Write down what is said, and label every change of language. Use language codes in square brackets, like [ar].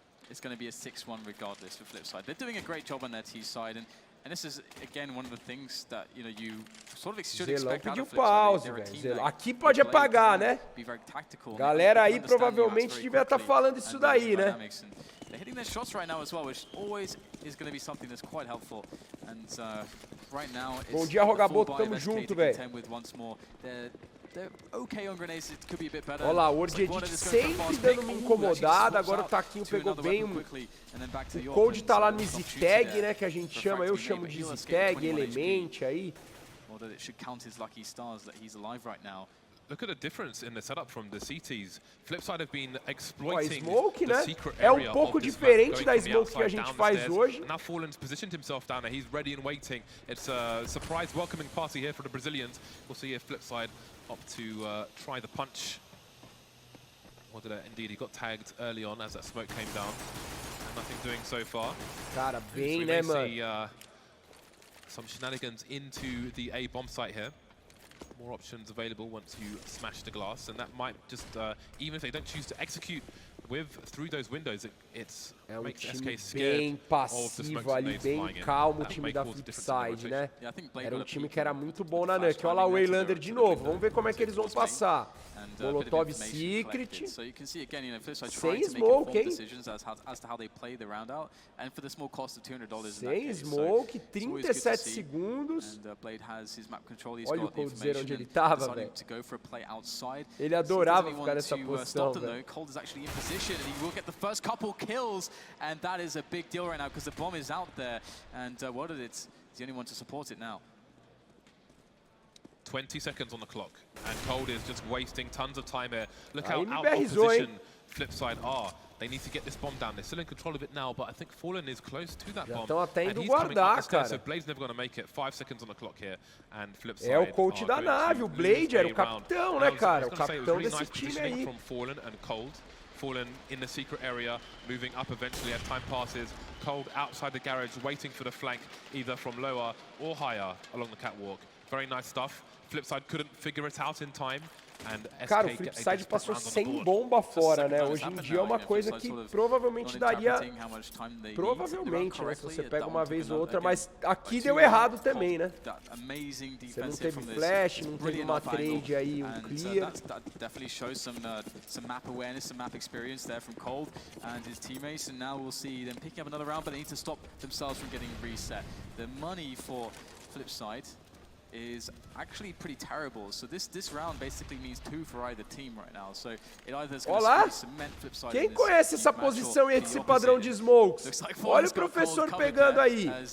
[en] It's going to be a 6-1 regardless for Flipside. They're doing a great job on their T side, and this is again one of the things that you sort of should expect out of Flipside. [pt] Zelão. Aqui pode apagar, né? Galera aí provavelmente devia estar falando isso daí, né? [en] They're hitting their shots right now as well, which always is going to be something that's quite helpful. And right now, [pt] bom dia, Rogaboto, tamo junto, velho. Olha lá, o World Edit sempre dando uma incomodada, agora o Taquinho pegou bem. O Cold tá lá no Easy Tag, né, que a gente chama, eu chamo de Easy Tag, Element aí. [en] Look at the difference in the setup from the CTs. Flipside have been exploiting smoke, the secret area [pt] pouco diferente da smoke que a gente faz hoje. [en] Now Fallen's positioned himself down there. He's ready and waiting. It's a surprise welcoming party here for the Brazilians. We'll see if Flipside opt to try the punch. Or did it? Indeed, he got tagged early on as that smoke came down. And nothing doing so far. [pt] Cara, bem, né, mano? [en] See some shenanigans into the A bomb site here. More options available once you smash the glass, and that might just, even if they don't choose to execute through those windows, it's makes SK scared [pt] bem passivo ali, bem calmo o time da Flipside, né? Era um time que era muito bom na NUKE. Olha lá o Waylander de novo, vamos ver como é que eles vão passar. Molotov Secret. Sem smoke, hein? Sem smoke, 37 segundos. Olha o coldzera onde ele tava, velho. Ele adorava ficar nessa posição, velho. [en] And that is a big deal right now because the bomb is out there, and is the only one to support it now. 20 seconds on the clock, and Cold is just wasting tons of time here. Look how out of position FLIPSID are. They need to get this bomb down. They're still in control of it now, but I think Fallen is close to that bomb. [pt] Estão até indo guardar, cara. [en] So Blade's never going to make it. 5 seconds on the clock here, and FLIPSID. [pt] É o coach da nave, o Blade era o capitão, né, cara? O capitão desse time aí. [en] From Fallen and Cold. Fallen in the secret area, moving up eventually as time passes. Cold outside the garage, waiting for the flank, either from lower or higher along the catwalk. Very nice stuff. FLIPSID couldn't figure it out in time. [pt] Cara, o FLIPSID passou sem bomba fora, né? Hoje em dia é uma coisa que provavelmente daria... Provavelmente, né? Se você pega uma vez ou outra, mas aqui deu errado também, né? Você não teve flash, não teve uma trade aí, um clear. [en] Definitely shows some map awareness, some map experience there from Cold and his teammates, and now we'll see them picking up another round, but they need to stop themselves from getting reset. The money for FLIPSID is actually pretty terrible. So this round basically means 2 for either team right now. So it either is going to cement FLIPSID. [pt] Quem conhece essa posição e esse padrão de smokes? Olha o professor pegando aí.